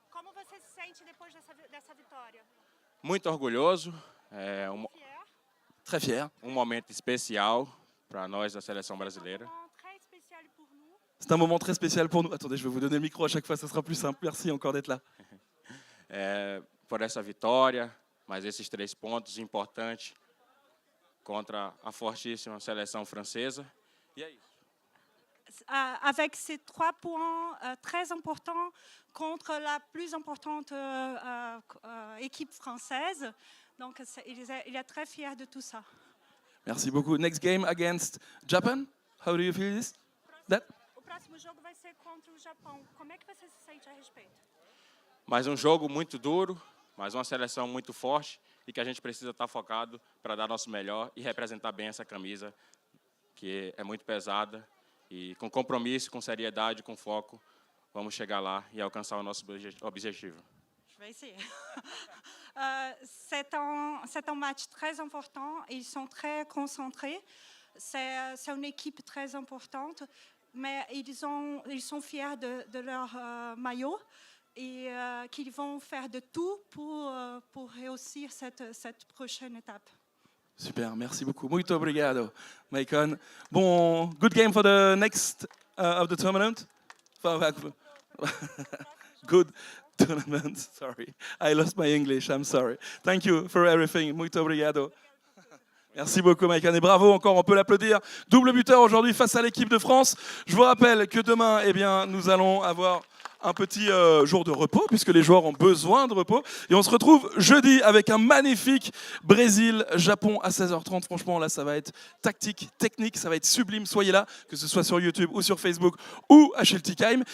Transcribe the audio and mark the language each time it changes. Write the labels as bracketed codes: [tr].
[pt] Como você se sente depois dessa vitória? Muito orgulhoso. É [fr] Fier? Très fier. [pt] momento especial para nós da seleção brasileira. [fr] Très spécial pour nous. C'est un moment très spécial pour nous. Attendez, je vais vous donner le micro à chaque fois, ça sera plus simple. Merci encore d'être là. [pt] Por essa vitória, mas esses 3 pontos importantes contra a fortíssima seleção francesa. E é isso. [fr] Avec ces 3 points très importants contre la plus importante équipe française. Donc, il est très fier de tout ça. Merci beaucoup. [en] Next game against Japan. How do you feel this? That? [pt] O próximo jogo vai ser contra o Japão. Como é que você se sente a respeito? Mais um jogo muito duro, mais uma seleção muito forte e que a gente precisa estar focado para dar nosso melhor e representar bem essa camisa, que é muito pesada. E com compromisso, com seriedade, com foco, vamos chegar lá e alcançar o nosso objetivo. [fr] Je vais essayer. C'est un match très important. Ils sont très concentrés. C'est une équipe très importante, mais ils sont fiers de leur maillot et qu'ils vont faire de tout pour réussir cette prochaine étape. Super, merci beaucoup. [pt] Muito obrigado, Maicon. [en] Bon, good game for the next of the tournament. Good tournament. Sorry, I lost my English. I'm sorry. Thank you for everything. [pt] Muito obrigado. [fr] Merci beaucoup, Maicon. Et bravo encore, on peut l'applaudir. Double buteur aujourd'hui face à l'équipe de France. Je vous rappelle que demain, nous allons avoir un petit jour de repos, puisque les joueurs ont besoin de repos. Et on se retrouve jeudi avec un magnifique Brésil-Japon à 16h30. Franchement, là, ça va être tactique, technique, ça va être sublime. Soyez là, que ce soit sur YouTube ou sur Facebook ou à Schiltigheim.